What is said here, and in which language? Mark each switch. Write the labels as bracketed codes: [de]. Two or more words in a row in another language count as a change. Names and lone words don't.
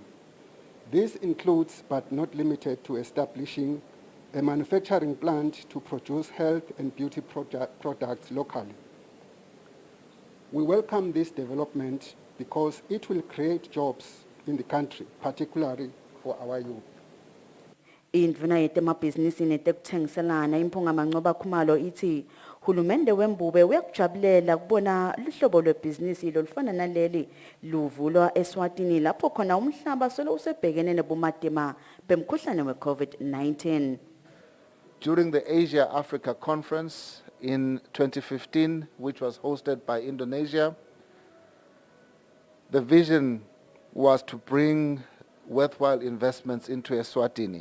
[en] This includes, but not limited to, establishing a manufacturing plant to produce health and beauty products locally. We welcome this development because it will create jobs in the country, particularly for our youth. [ss] Indvuna yetemabhizinisi netekuthengiselana imphunga Mancoba Khumalo ithi hulumende wembube uyakujabulela kubona lihlobo lwebhizinisi lolufana naleli luvulwa Eswatini lapho khona umhlaba solo usebhekene nebumatema bemkhuhlane we-COVID-19. [en] During the Asia-Africa Conference in 2015, which was hosted by Indonesia, the vision was to bring worthwhile investments into Eswatini.